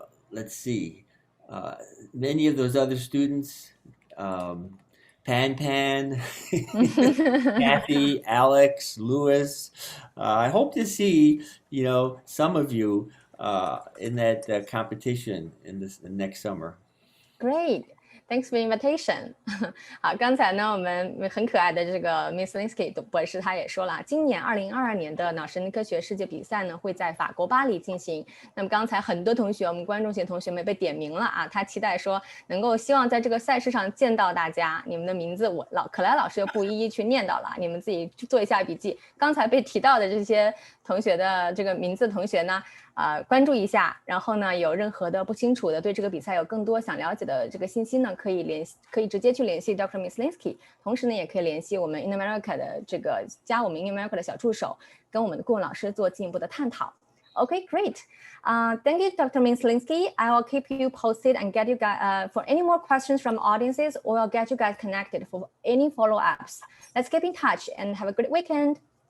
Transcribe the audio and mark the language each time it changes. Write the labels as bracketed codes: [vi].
[en] let's see, many of those other students, Pan, Kathy, Alex, Louis. I hope to see, some of you in that competition in next summer. Great. Thanks for invitation. [zh] 好，刚才呢，我们很可爱的这个 Myslinski 博士他也说了，今年2022年的脑神经科学世界比赛呢会在法国巴黎进行。那么刚才很多同学，我们观众席同学们被点名了啊，他期待说能够希望在这个赛事上见到大家，你们的名字可莱老师又不一一去念到了，你们自己做一下笔记。刚才被提到的这些同学的这个名字的同学呢，关注一下。然后呢，有任何的不清楚的，对这个比赛有更多想了解的这个信息呢，可以直接去联系 Dr. Myslinski。同时呢，也可以联系我们 In America 的加我们 In America 的小助手，跟我们的顾问老师做进一步的探讨。 [en] Okay, great. Thank you, Dr. Myslinski. I will keep you posted and get you guys for any more questions from audiences, or I'll get you guys connected for any follow-ups. Let's keep in touch and have a great weekend.